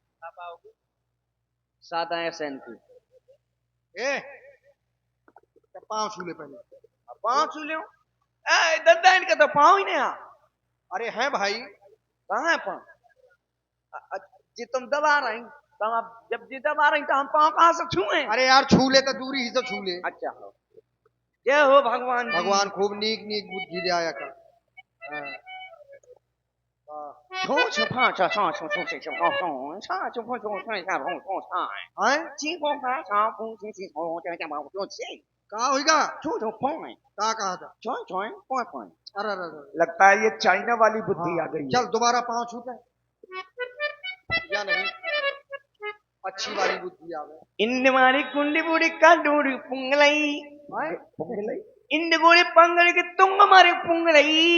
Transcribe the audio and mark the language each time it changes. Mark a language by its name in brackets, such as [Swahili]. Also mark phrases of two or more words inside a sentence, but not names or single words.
[Hindi] सादा एसएन की ए पाँव छू ले पहले। पाँव छू लो। दद्दा इनके तो पाँव ही नहीं आ। अरे हैं भाई, कहाँ है पाँव? जी तुम दबा रही, तो हम जब जी दबा रही तो हम पाँव कहाँ से छुए? अरे यार छू ले तो दूरी ही से छू ले। अच्छा हो, जय हो भगवान जी। भगवान खूब नीक नीक बुद्धि दे आया कर। छो छो फा छो छो छो छो छो छो छो छा छो फो छो छो छा भो छो छा हैं ची को फा छा फू ची ची छो छो छा भो छो छी कहा होगा? छो छो फोय कहा कहा था? छो छो फोय फोय। अरे अरे अरे। लगता है ये चाइना वाली बुद्धि आ गई है। चल दोबारा पाँव छूते या नहीं? अच्छी वाली बुद्धि आ गई। इन मारी कुंडी बूढ़ी का डूरी पुंगलई पुंगलई? इन गोड़ी पंगड़ के तुंग मारे पुंगलई